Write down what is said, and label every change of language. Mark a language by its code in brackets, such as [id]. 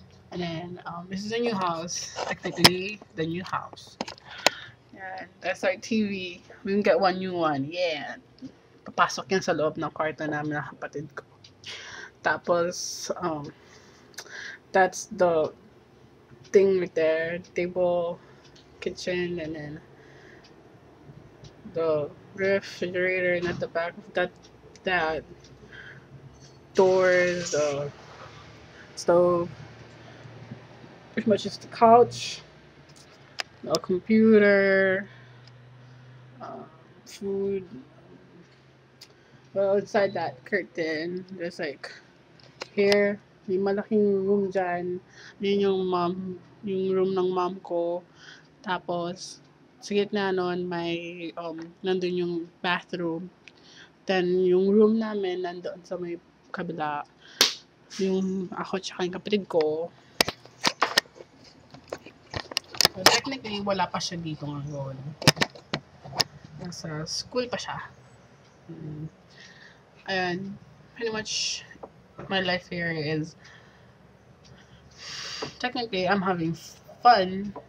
[en] And then, this is a new house. Technically, the new house. And that's our TV. We can get one new one. Yeah. [tl] Papasok yan sa loob ng kwarto namin ng kapatid ko. [en] Tapos, that's the thing right there. Table, kitchen, and then the refrigerator, and at the back of that doors, the stove, pretty much just the couch, a computer, food. Well, inside that curtain, there's like here, [tl] may malaking room dyan. Yun yung room ng mom ko. Tapos, sa gitna nun, may, nandun yung bathroom. Then, yung room namin, nandun sa may kabila. Yung ako tsaka yung kapatid ko. So, technically, wala pa siya dito ngayon. Nasa school pa siya. [en] And, pretty much, my life here is, technically, I'm having fun.